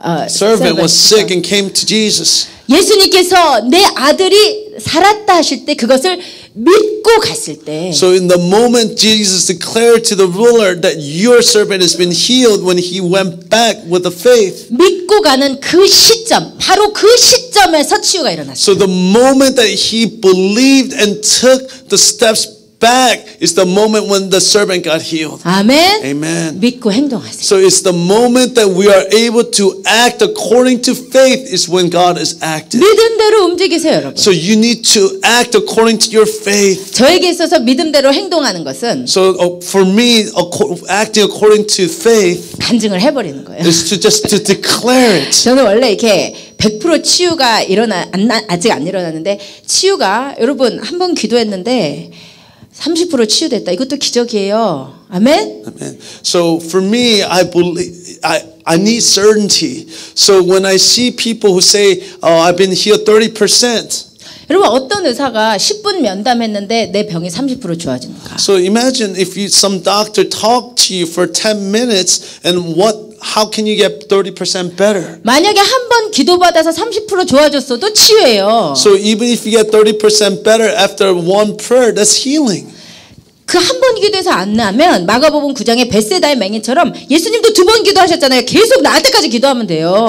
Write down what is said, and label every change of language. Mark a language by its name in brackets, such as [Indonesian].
[English] servant was sick and came to Jesus. [Korean] 예수님께서 내 아들이 살았다 하실 때 그것을 믿고 갔을 때 [English] So in the moment Jesus declared to the ruler that your servant has been healed, when he went back with the faith. [Korean] 믿고 가는 그 시점 바로 그 시점에서 치유가 일어났어요. [English] So the moment that he believed and took the steps back is the moment when the servant got healed. [Korean] 아멘. [English] Amen. [Korean] 믿고 행동하세요. [English] So it's the moment that we are able to act according to faith is when God is active. [Korean] 믿음대로 움직이세요, 여러분. [English] So you need to act according to your faith. [Korean] 저에게 있어서 믿음대로 행동하는 것은 [English] So for me, acting according to faith [Korean] 간증을 해버리는 거예요. [English] is to just to declare it. [Korean] 저는 원래 이렇게 100% 치유가 아직 안 일어났는데 치유가 여러분 한 번 기도했는데 30% 치유됐다. 이것도 기적이에요. 아멘. [English] Amen. So for me, I believe I need certainty. So when I see people who say, "Oh, I've been healed 30%." [Korean] 여러분 어떤 의사가 10분 면담했는데 내 병이 30% 좋아지는가? [English] So imagine if some doctor talked to you for 10 minutes and how can you get 30% better? [Korean] 만약에 한 번 기도받아서 30% 좋아졌어도 치유예요. [English] So even if you get 30% better after one prayer, that's healing. [Korean] 그 한 번 기도해서 안 나면 마가복음 9장의 벳세다의 맹인처럼 예수님도 2번 기도하셨잖아요. 계속 나을 때까지 기도하면 돼요.